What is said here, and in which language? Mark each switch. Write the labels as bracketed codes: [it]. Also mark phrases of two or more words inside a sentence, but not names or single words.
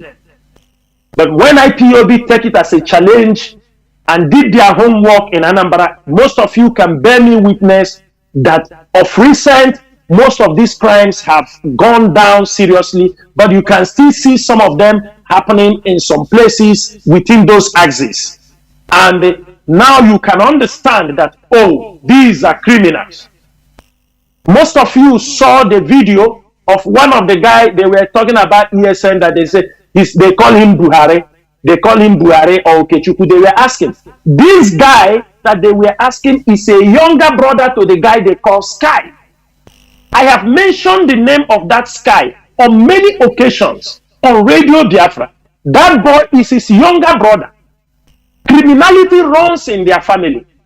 [en] But when IPOB take it as a challenge and did their homework in Anambra, most of you can bear me witness that of recent, most of these crimes have gone down seriously, but you can still see some of them happening in some places within those axes. And now you can understand that, oh, these are criminals. Most of you saw the video of one of the guys, they were talking about ESN, that they say, they call him Buhari. They call him Buhari or Okechukwu. They were asking. This guy that they were asking is a younger brother to the guy they call Sky. I have mentioned the name of that Sky on many occasions on Radio Biafra. That boy is his younger brother. Criminality runs in their family.